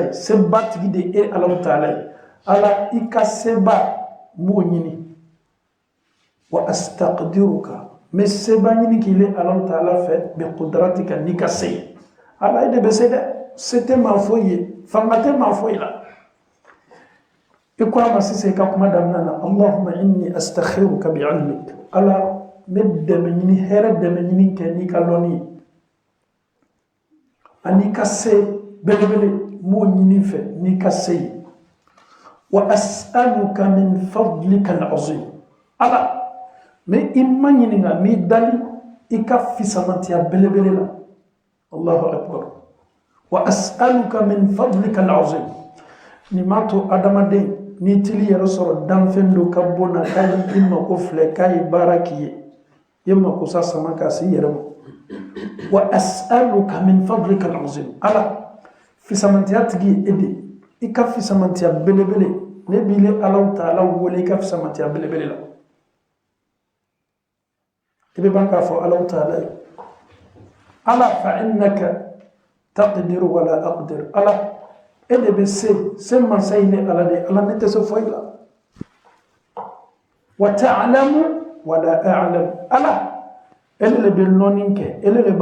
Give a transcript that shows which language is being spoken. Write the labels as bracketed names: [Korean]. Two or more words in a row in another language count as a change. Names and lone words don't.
[Bambara] ye seba tigi de e Alahu Taala ye ala i ka seba m'o ɲini [Arabic] وأستقدرك [Bambara] mais seba ɲini k'i le Alahu Taala fɛ [Arabic] بقدرتك [Bambara] n'i ka se ye ala e de bɛ se dɛ se tɛ maa foyi ye fanga tɛ maa foyi la i ko a ma sisan i ka kuma daminɛ na [Arabic] اللهم إني أستخيرك بعلمك [Bambara] ala n bɛ dɛmɛ ɲini hɛrɛ dɛmɛ ɲini kɛ n'i ka dɔnni ye ani ka se belebele m'o ɲini fɛ n'i ka se ye [Arabic] وأسألك من فضلك العظيم [Bambara] ala mais i ma ɲininka m'i dali i ka fisamantiya belebele la Allahu akbar [Arabic] وأسألك من فضلك العظيم [Bambara] ni ma to adamaden ni tili yɛrɛ sɔrɔ danfɛn dɔ ka bon na k'a yi i mako filɛ k'a ye baara k'i ye i mako sa sama k'a se i yɛrɛ ma [Arabic] وأسألك من فضلك العظيم [Bambara] ala fisamantiya tigi ye e de i ka fisamantiya belebele ne b'i le Alahu Taala wele i ka fisamantiya belebele la i bɛ ban k'a fɔ Alahu Taala ye ala [Arabic] فإنك تقدر ولا أقدر [Bambara] ala e de bɛ se mansa ye ne ala de ala ne tɛ se foyi la [Arabic] وتعلم ولا أعلم [Bambara] ala ele le bɛ lɔnni kɛ ele le